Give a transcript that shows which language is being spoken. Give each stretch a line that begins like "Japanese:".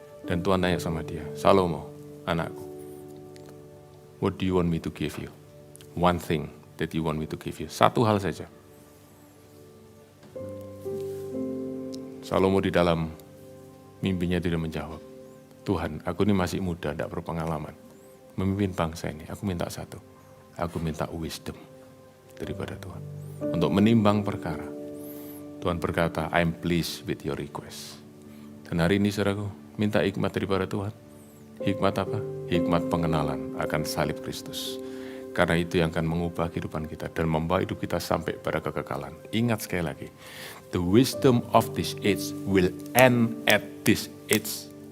Indonesian: Dan Tuhan tanya sama dia, Salomo, anakku,
English: what do you want me to give you? One thing that you want me to give you.
Indonesian: Satu hal saja. Salomo di dalam mimpinya tidak menjawab, Tuhan, aku ini masih muda, tidak berpengalaman. Memimpin bangsa ini, aku minta satu. Aku minta wisdom daripada Tuhan. Untuk menimbang perkara. Tuhan berkata,
English: I'm pleased with your request.
Indonesian: Dan hari ini saudaraku, minta hikmat daripada Tuhan. Hikmat apa? Hikmat pengenalan akan salib Kristus. Karena itu yang akan mengubah kehidupan kita dan membawa hidup kita sampai pada kekekalan. Ingat sekali lagi,
English: the wisdom of this age will end at this age.